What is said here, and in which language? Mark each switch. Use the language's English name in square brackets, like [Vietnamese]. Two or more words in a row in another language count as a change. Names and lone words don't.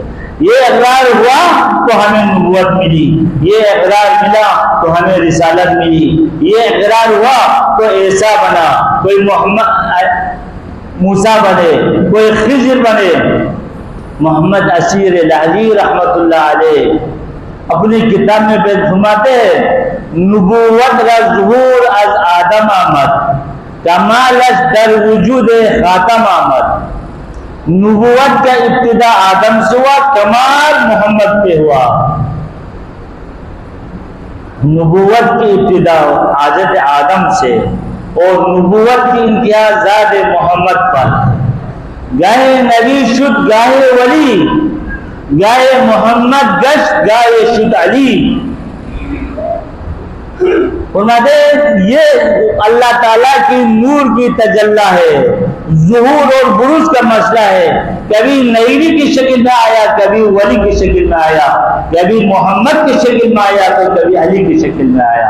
[Urdu] یہ اقرار ہوا تو ہمیں نبوت ملی، یہ اقرار ملا تو ہمیں رسالت ملی، یہ اقرار ہوا تو عیسیٰ بنا، کوئی موسیٰ بنے، کوئی خضر بنے۔ محمد اسیر الحجی [Arabic] رحمت اللہ علیہ [Urdu] اپنی کتاب میں بیان فرماتے ہیں، [Persian] نبوت را ظہور از آدم آمد، کمالش در وجود خاتم آمد۔ [Urdu] نبوت کا ابتدا آدم سے ہوا، کمال محمد پہ ہوا۔ نبوت کی ابتدا حضرت آدم سے اور نبوت کی انتہا ذات محمد پر۔ [Persian] گاہے نبی شد گاہے ولی، گاہے محمد گشت گاہے شد علی۔ [Urdu] فرماتے یہ اللہ تعالیٰ کی نور کی تجلی ہے، ظہور اور بروز کا مسئلہ ہے، کبھی نبی کی شکل میں آیا، کبھی ولی کی شکل میں آیا، کبھی محمد کی شکل میں آیا تو کبھی علی کی شکل میں آیا۔